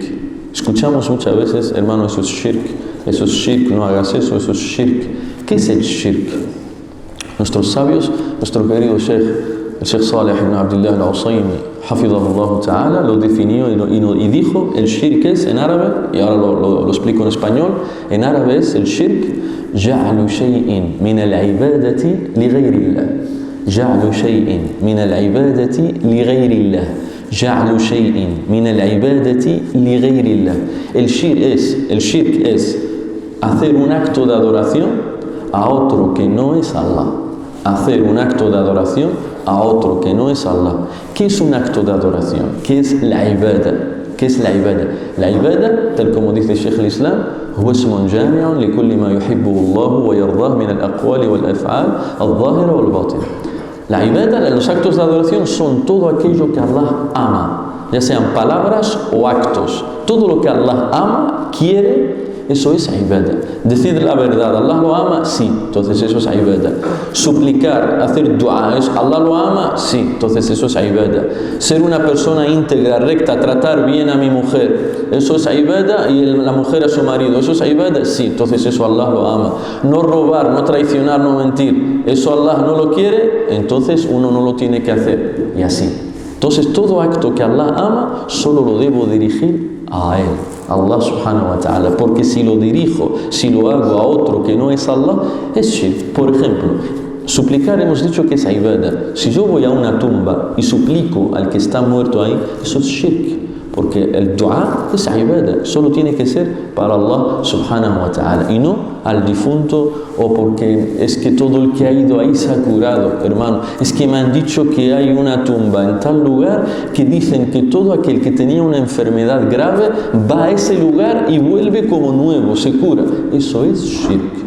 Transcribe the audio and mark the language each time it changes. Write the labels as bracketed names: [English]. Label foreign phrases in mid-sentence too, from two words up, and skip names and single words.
[Spanish] Escuchamos muchas veces: hermano, eso es shirk, no hagas eso, eso es shirk. ¿Qué es el shirk? Nuestros sabios, nuestro querido Sheikh, el Sheikh Saleh ibn Abdullah al-Usaymi, [Arabic] حفظه الله تعالى, [Spanish] lo definió y dijo: el shirk es, en árabe, y ahora lo explico en español, en árabe es el shirk: [Arabic] جعل شيء من العبادة لغير الله جعل شيء من العبادة لغير الله جعل شيء من العبادة لغير الله. [Spanish] El shirk es hacer un acto de adoración a otro que no es Allah. Hacer un acto de adoración a otro que no es Allah. ¿Qué es un acto de adoración? ¿Qué es la ibada? ¿Qué es la ibada? La ibada, tal como dice Sheikh al-Islam, [Arabic] هو اسم جامع لكل ما يحبه الله ويرضاه من الأقوال والأفعال الظاهرة والباطنة. [Spanish] La ibada, los actos de adoración, son todo aquello que Allah ama, ya sean palabras o actos. Todo lo que Allah ama, quiere, eso es ibada. Decir la verdad, ¿Allah lo ama? Sí, entonces eso es ibada. Suplicar, hacer dua, ¿Allah lo ama? Sí, entonces eso es ibada. Ser una persona íntegra, recta, tratar bien a mi mujer, eso es ibada, y la mujer a su marido, eso es ibada, sí, entonces eso Allah lo ama. No robar, no traicionar, no mentir, eso Allah no lo quiere, entonces uno no lo tiene que hacer, y así. Entonces todo acto que Allah ama, solo lo debo dirigir a Él, [Arabic] الله سبحانه وتعالى, [Spanish] porque si lo dirijo, si lo hago a otro que no es Allah, es shirk. Por ejemplo, suplicar, hemos dicho que es ibada. Si yo voy a una tumba y suplico al que está muerto ahí, eso es shirk, porque el dua es ibada, solo tiene que ser para Allah [Arabic] سبحانه وتعالى [Spanish] y no al difunto, o porque es que todo el que ha ido ahí se ha curado. Hermano, es que me han dicho que hay una tumba en tal lugar que dicen que todo aquel que tenía una enfermedad grave va a ese lugar y vuelve como nuevo, se cura. Eso es shirk.